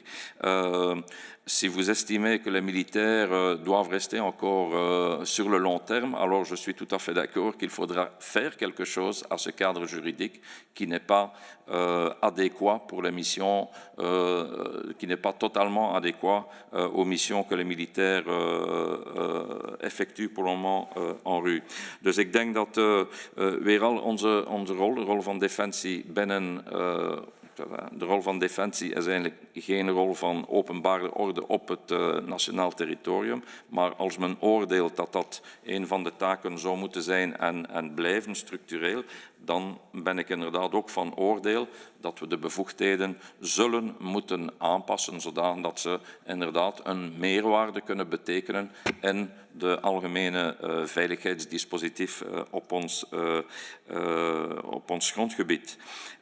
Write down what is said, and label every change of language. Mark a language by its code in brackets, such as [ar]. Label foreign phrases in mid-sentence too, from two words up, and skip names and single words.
[fr] Si vous estimez que les militaires doivent rester encore sur le long terme, alors je suis tout à fait d'accord qu'il faudra faire quelque chose à ce cadre juridique qui n'est pas adéquat pour les missions, qui n'est pas totalement adéquat aux missions que les militaires effectuent pour le moment en rue. [nl] Dus ik denk dat weer al onze rol, de rol van defensie binnen de rol van defensie is eigenlijk geen rol van openbare orde op het nationaal territorium, maar als men oordeelt dat dat een van de taken zou moeten zijn en blijven structureel, dan ben ik inderdaad ook van oordeel dat we de bevoegdheden zullen moeten aanpassen, zodat ze inderdaad een meerwaarde kunnen betekenen in de algemene veiligheidsdispositief op ons grondgebied.